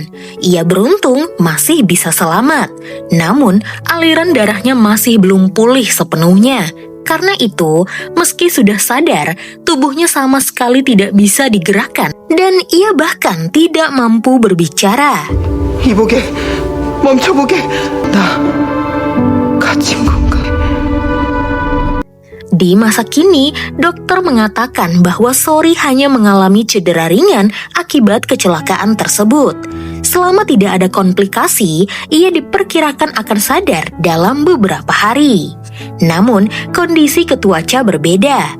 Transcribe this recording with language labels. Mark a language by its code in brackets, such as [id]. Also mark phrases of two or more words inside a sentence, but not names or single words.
[id] Ia beruntung masih bisa selamat, namun aliran darahnya masih belum pulih sepenuhnya. Karena itu, meski sudah sadar, tubuhnya sama sekali tidak bisa digerakkan dan ia bahkan tidak mampu berbicara. [ko] 이보게, 멈춰보게. 나 갇힌 건가? [id] Di masa kini, dokter mengatakan bahwa Sori hanya mengalami cedera ringan akibat kecelakaan tersebut. Selama tidak ada komplikasi, ia diperkirakan akan sadar dalam beberapa hari. Namun, kondisi Ketua Cha berbeda.